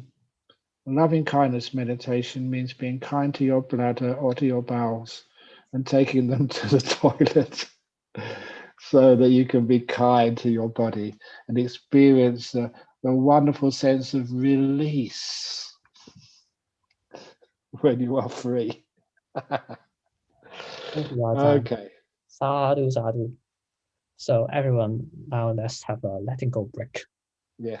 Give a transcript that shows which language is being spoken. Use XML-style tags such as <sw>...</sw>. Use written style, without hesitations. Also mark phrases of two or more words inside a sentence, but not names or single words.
<en>Loving kindness meditation means being kind to your bladder or to your bowels and taking them to the toilet so that you can be kind to your body and experience the wonderful sense of release when you are free. Thank you, Ajahn. Okay.</en> <pi>Sadhu, sadhu.</pi> <en>So everyone, now let's have a letting go break. Yeah.</en>